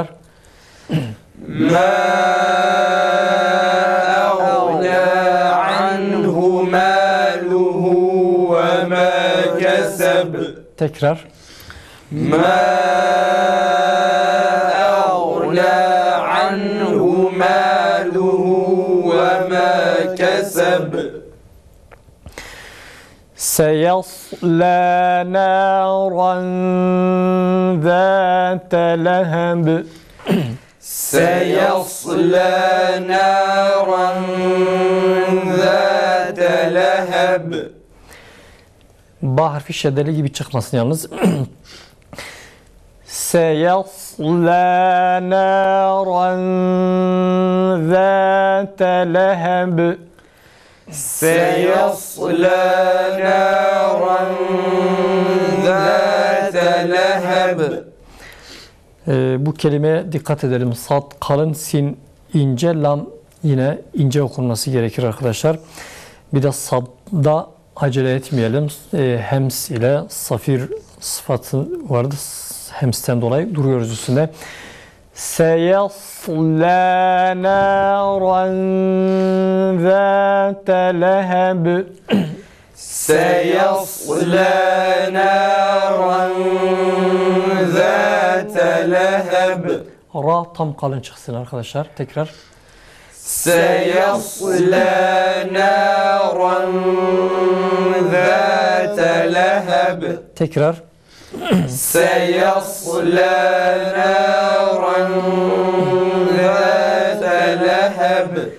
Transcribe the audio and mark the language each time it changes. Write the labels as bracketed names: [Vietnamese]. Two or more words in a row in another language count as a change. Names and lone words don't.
[Arabic] ما أغنى عنه ماله وما كسب. [Turkish] Tekrar. [Arabic] ما أغنى عنه ماله وما كسب. سيصلى نارا ذات لهب. سيصلى نارا ذات لهب. [Turkish] Ba harfi şeddeli gibi çıkmasın yalnız. [Arabic] سيصلى نارا ذات لهب. سيصلى نارا ذات لهب. [Turkish] Bu kelimeye dikkat edelim. Sad kalın, sin ince, lam yine ince okunması gerekir arkadaşlar. Bir de sadda acele etmeyelim. Hems ile safir sıfatı vardı. Hemsten dolayı duruyoruz üstünde. [Arabic] سيصلى نارا ذات لهب. سيصلى نارا ذات لهب. [Turkish] Ra tam kalın çıksın arkadaşlar. Tekrar. [Arabic] سيصلى نارا ذات لهب. [Turkish] Tekrar. [Arabic] سيصلى نارا ذات لهب.